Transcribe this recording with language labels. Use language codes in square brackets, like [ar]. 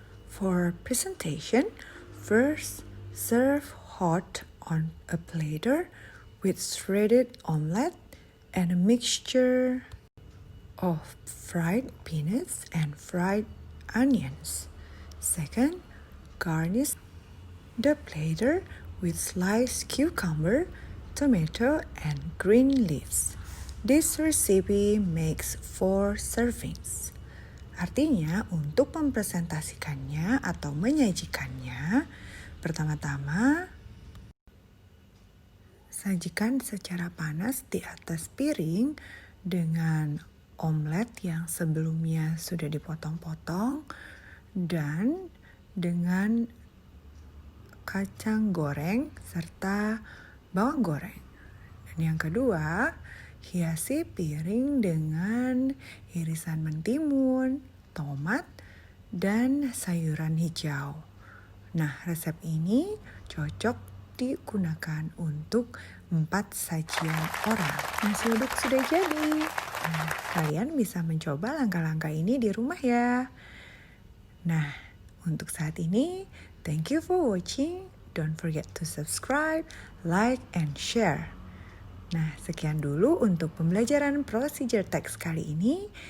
[en] For presentation, first serve hot on a platter with shredded omelette and a mixture of fried peanuts and fried onions. Second, garnish the platter with sliced cucumber, tomato, and green leaves. This recipe makes 4 servings. [id] Artinya, untuk mempresentasikannya atau menyajikannya, pertama-tama sajikan secara panas di atas piring dengan omelet yang sebelumnya sudah dipotong-potong dan dengan kacang goreng serta bawang goreng. Dan yang kedua, hiasi piring dengan irisan mentimun, tomat, dan sayuran hijau. Nah, resep ini cocok digunakan untuk 4 sajian orang. Nasi uduk sudah jadi. Nah, kalian bisa mencoba langkah-langkah ini di rumah ya. Nah, untuk saat ini, [en] thank you for watching. Don't forget to subscribe, like, and share. [id] Nah, sekian dulu untuk pembelajaran procedure text kali ini.